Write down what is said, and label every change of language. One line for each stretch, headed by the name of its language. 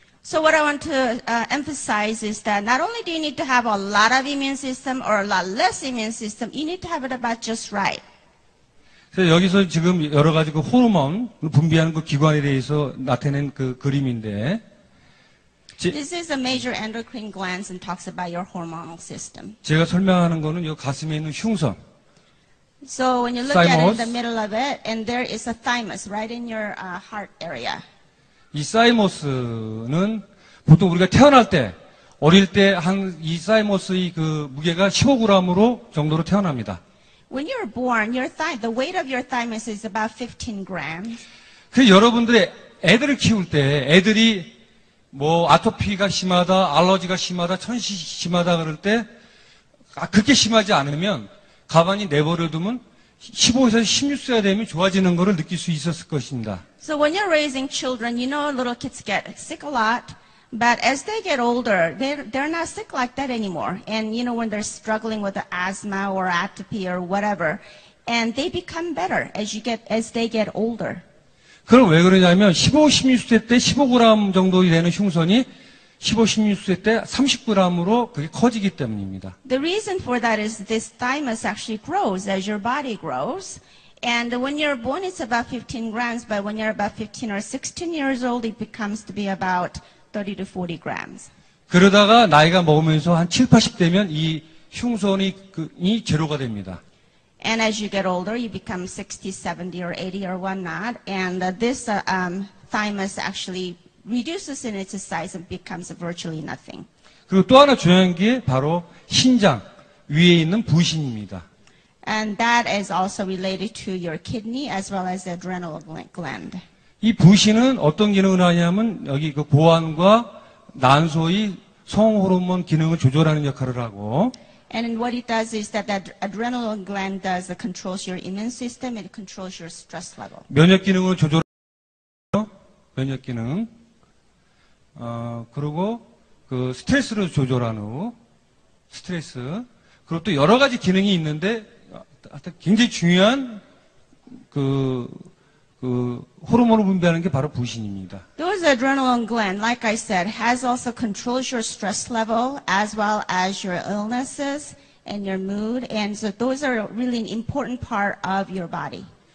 English: So what I want to emphasize is that not only do you need to have a lot of immune system or a lot less immune system, you need to have it about just right.
Korean: 그래서 여기서 지금 여러 가지 그 호르몬 분비하는 그 기관에 대해서 나타낸 그 그림인데
English: This is a major endocrine glands and talks about your hormonal system.
Korean: 제가 설명하는 거는 이 가슴에 있는 흉선.
English: So when you look at it in Thymus. the middle of it, and there is a thymus right in your heart area.
Korean: 이 사이머스는 보통 우리가 태어날 때 어릴 때 이 사이머스의 그 무게가 15g으로 정도로 태어납니다.
English: When you're born, the weight of your thymus is about 15 grams.
Korean: 그 여러분들의 애들을 키울 때 애들이 뭐 아토피가 심하다, 알러지가 심하다, 천식이 심하다 그럴 때 그렇게 심하지 않으면 가만히 내버려 두면 15에서 16세가 되면 좋아지는 것을 느낄 수 있었을 것입니다.
English: So when you're raising children, you know little kids get sick a lot, but as they get older, they're not sick like that anymore. And you know when they're struggling with the asthma or atopy or whatever, and they become better as they get older.
Korean: 그럼 왜 그러냐면 15, 16세 때 15g 정도 되는 흉선이 15, 16세 때 30g으로 그게 커지기 때문입니다.
English: The reason for that is this thymus actually grows as your body grows. And when you're born, it's about 15 grams, but when you're about 15 or 16 years old, it becomes to be about 30 to 40 grams.
Korean: 그러다가 나이가 먹으면서 한 7, 80대면 이 흉선이 제로가 됩니다.
English: And as you get older, you become 60, 70, or 80, or whatnot. And this thymus actually reduces in its size and becomes virtually nothing.
Korean: 그리고 또 하나 중요한 게 바로 신장 위에 있는 부신입니다.
English: And that is also related to your kidney as well as the adrenal gland.
Korean: 이 부신은 어떤 기능을 하냐면 여기 그 보안과 난소의 성호르몬 기능을 조절하는 역할을 하고
English: And what it does is that adrenal gland controls your immune system and it controls your stress level.
Korean: 면역 기능을 조절하고 면역 기능 그리고 그 스트레스를 조절하는 스트레스 그리고 또 여러 가지 기능이 있는데 굉장히 중요한 그 호르몬을 분비하는 게 바로 부신입니다.
English: Those adrenal gland, like I said, has also controls your stress level as well as your illnesses and your mood, and so those are really an important part of your body.